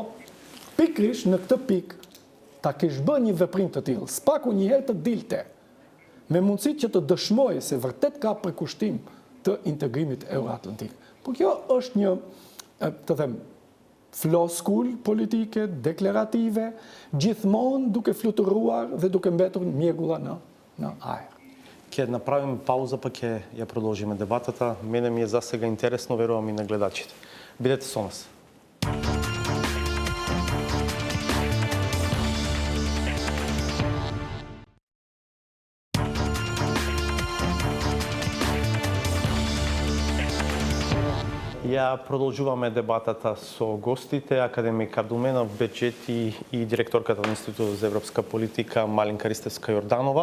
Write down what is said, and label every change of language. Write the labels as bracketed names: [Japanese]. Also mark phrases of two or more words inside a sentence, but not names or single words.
[Albanian] Pikrisht në këtë pikë ta kesh bërë një veprim të tillë, s'paku një herë të dilte, me mundësi që të dëshmoj se vërtet ka përkushtim të integrimit euroatlantik. Po kjo është një, të them, floskull politike, deklarative, gjithmonë duke fluturuar dhe duke mbetur mjegulla në ajër. [Macedonian] Ќе направиме пауза, па ќе ја продолжиме дебатата. Мене ми е за сега интересно, верувам и на гледачите. Бидете со нас. Ја продолжуваме дебатата со гостите, академик Ардуменов Беджети и директорката на Институтот за европска политика Малинка Ристевска-Јорданова.